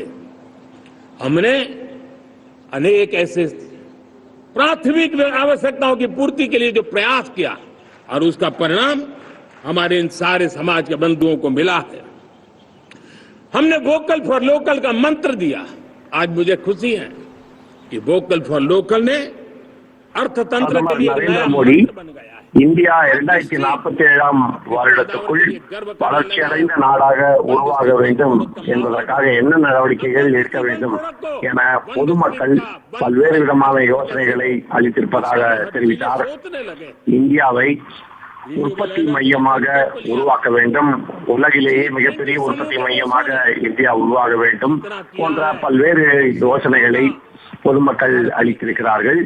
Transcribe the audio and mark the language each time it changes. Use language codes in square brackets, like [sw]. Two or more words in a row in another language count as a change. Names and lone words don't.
[hi] हमने अनेक ऐसे प्राथमिक आवश्यकताओं की पूर्ति के लिए जो प्रयास किया और उसका परिणाम हमारे इन सारे समाज के बंधुओं को मिला है। हमने [en] vocal for local [hi] का मंत्र दिया। आज मुझे खुशी है कि [en] vocal for local [hi] ने अर्थतंत्र के लिए [ta] नरेंद्र मोदी இந்தியா 2047ஆம் வருடத்துக்குள் வளர்ச்சியடைந்த நாடாக உருவாக வேண்டும் என்பதற்காக என்ன நடவடிக்கைகள் எடுக்க வேண்டும் என பொதுமக்கள் பல்வேறு விதமான யோசனைகளை அளித்திருப்பதாக தெரிவித்தார். இந்தியாவை உற்பத்தி மையமாக உருவாக்க வேண்டும், உலகிலேயே மிகப்பெரிய உற்பத்தி மையமாக இந்தியா உருவாக வேண்டும் போன்ற பல்வேறு யோசனைகளை பொதுமக்கள் அளித்திருக்கிறார்கள்.